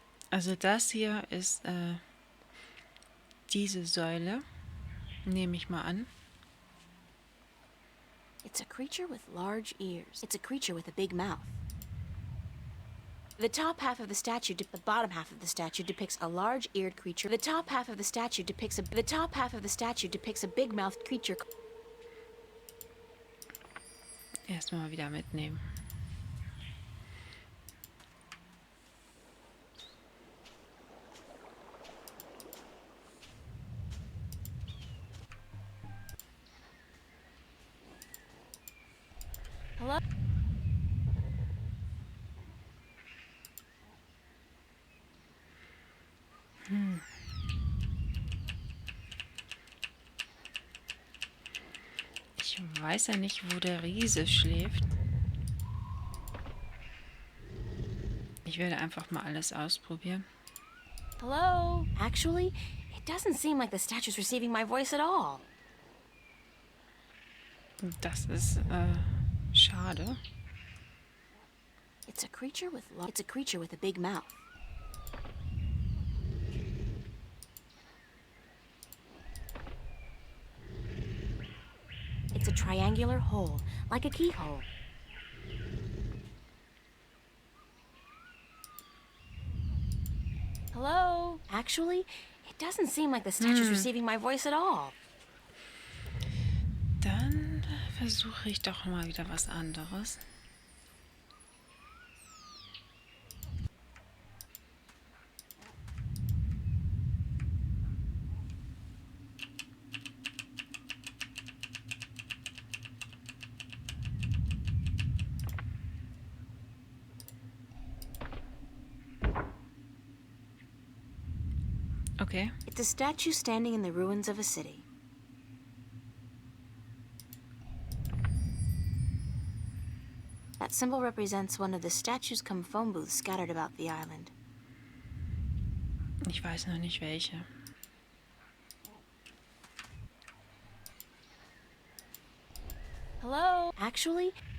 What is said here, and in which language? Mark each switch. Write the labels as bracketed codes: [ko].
[de] Also das hier ist diese Säule, nehme ich mal an. [en] It's a creature with large ears. It's a creature with a big mouth. The top half of the statue, the bottom half of the statue depicts a large-eared creature. The top half of the statue depicts a big-mouthed creature. [de] Erstmal wieder mitnehmen. [en] Hello? [de] Ich weiß ja nicht, wo der Riese schläft. Ich werde einfach mal alles ausprobieren. [en] Hello? Actually, it doesn't seem like the statue's receiving my voice at all. [de] Das ist schade. [en] It's a creature with a big mouth. It's a triangular hole, like a keyhole. Hello? Actually, it doesn't seem like the statue's receiving my voice at all. [de] Dann versuche ich doch mal wieder was anderes. [en] Okay. It's a statue standing in the ruins of a city. That symbol represents one of the statues cum phone booths scattered about the island. [de] Ich weiß noch nicht welche. [en] Hello? Actually,